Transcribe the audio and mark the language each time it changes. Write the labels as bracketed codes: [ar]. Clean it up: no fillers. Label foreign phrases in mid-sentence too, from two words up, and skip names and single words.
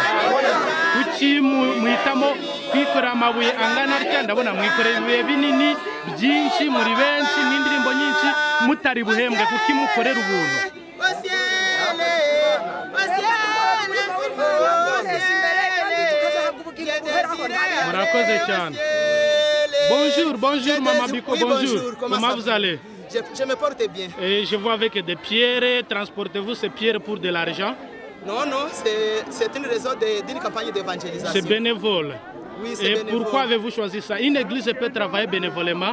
[rw] Kuki muhitamo kwikorera amabuye angana atya? Ndabona mwikoreye ibibuye binini byinshi muri benshi n'indirimbo nyinshi mutari buhembwe. Kuki mukorera ubuntu? Murakoze cyane. [fr] Bonjour Maman Biko, bonjour. Comment vous allez? Je me porte bien. Et je vois avec des pierres. Transportez-vous ces pierres pour de l'argent? Non, c'est une raison d'une campagne d'évangélisation. C'est bénévole. Oui, c'est bénévole. Et bénévole. pourquoi avez-vous choisi ça? Une église peut travailler bénévolement?